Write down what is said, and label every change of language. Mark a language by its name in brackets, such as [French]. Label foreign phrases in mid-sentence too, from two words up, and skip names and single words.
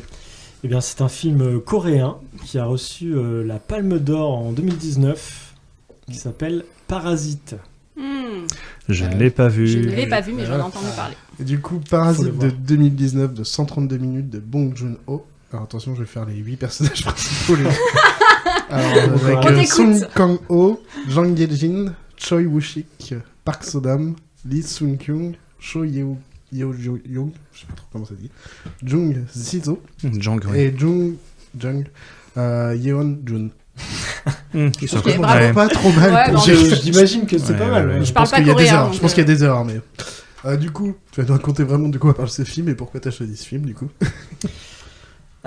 [French] Eh bien, c'est un film coréen qui a reçu la Palme d'Or en 2019, qui s'appelle Parasite. Je ne l'ai pas vu. Je ne l'ai pas vu, mais j'en ai entendu parler. Et du coup, Faut le Parasite voir. de 2019 de 132 minutes de Bong Joon-ho. Alors attention, je vais faire les 8 personnages principaux. Alors, On avec t'écoute. Song Kang-ho, Jang Ye-jin, Choi Woo-sik, Park So-dam, Lee Sun-kyung, Cho Yeo-young, je sais pas trop comment ça dit, Jung Si-zo Jang, oui. et Jung Yeon-jun. Ils sont Ok, cool. bravo. Ouais. Pas trop mal. Ouais, pour bon, ce- J'imagine que c'est Ouais, pas mal. ouais, ouais. ouais. Je parle pense pas qu'il y a des coréen. erreurs. donc, Je pense qu'il y a des erreurs, mais du coup, tu vas nous raconter vraiment de quoi parle ce film et pourquoi t'as choisi ce film, du coup.